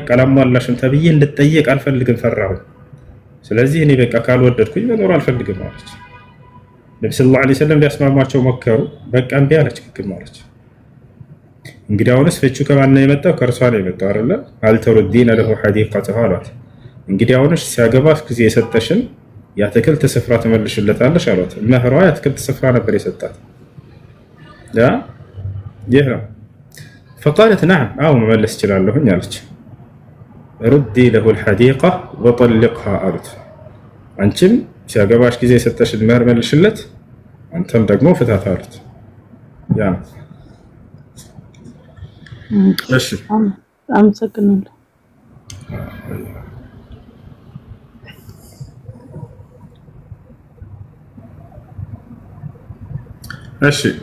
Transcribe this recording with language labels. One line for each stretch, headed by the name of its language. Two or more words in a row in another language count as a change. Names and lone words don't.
Amharic: አላሟላሽም ተብዬ እንድትጠየቅ አልፈልግም ፈራሁ ስለዚህ እኔ በቃ ካልወደድኩኝ መኖር አልፈልግም አለች ነብዩ
Arabic: صلى الله عليه وسلم
Amharic: ሊያስማማቸው ሞከሩ በቃ እንቢ አለች ግግም አለች እንግዲህ አሁንስ ፍቹ ከማን ነው የመጣው ከርሷ ነው የመጣው አይደለ
Arabic: أتردين له حديقته
Amharic: አሏት እንግዲህ አሁንስ ሲያገባሽ ጊዜ የሰጠሽን ያተክልት ስፍራ ተመልሽለታለሽ አሏት መህሯ ያተክልት ስፍራ ነበር የሰጣት ይሄ ነው
Arabic: فقالت نعم او مملس
Amharic: ይችላልሁ አለች
Arabic: ردي له الحديقه وطلقها
Amharic: አሉት አንቺም ሲያገባሽ ጊዜ የሰጠሽን መህር መልሽለት አንተም ደግሞ ፍታት አሉት ያ እሺ አመሰግናለሁ እሺ